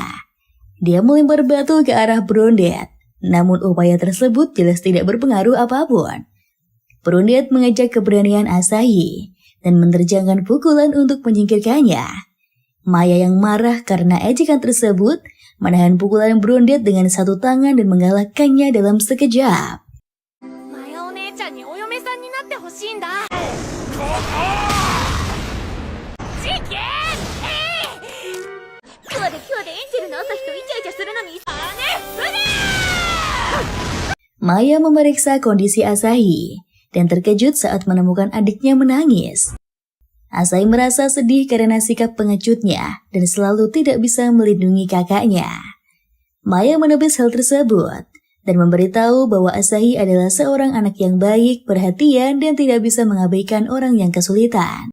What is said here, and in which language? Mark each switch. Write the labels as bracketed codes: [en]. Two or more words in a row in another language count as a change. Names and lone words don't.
[id] Dia melempar batu ke arah Brundet, namun upaya tersebut jelas tidak berpengaruh apapun. Brundet mengejek keberanian Asahi dan menerjangkan pukulan untuk menyingkirkannya. Maya yang marah karena ejekan tersebut menahan pukulan Brundet dengan satu tangan dan mengalahkannya dalam sekejap. [ja] Maya o-nee-chan ni oyome-san ni natte hoshiinda. [id] Maya memeriksa kondisi Asahi dan terkejut saat menemukan adiknya menangis. Asahi merasa sedih karena sikap pengecutnya dan selalu tidak bisa melindungi kakaknya. Maya menepis hal tersebut dan memberitahu bahwa Asahi adalah seorang anak yang baik, perhatian, dan tidak bisa mengabaikan orang yang kesulitan.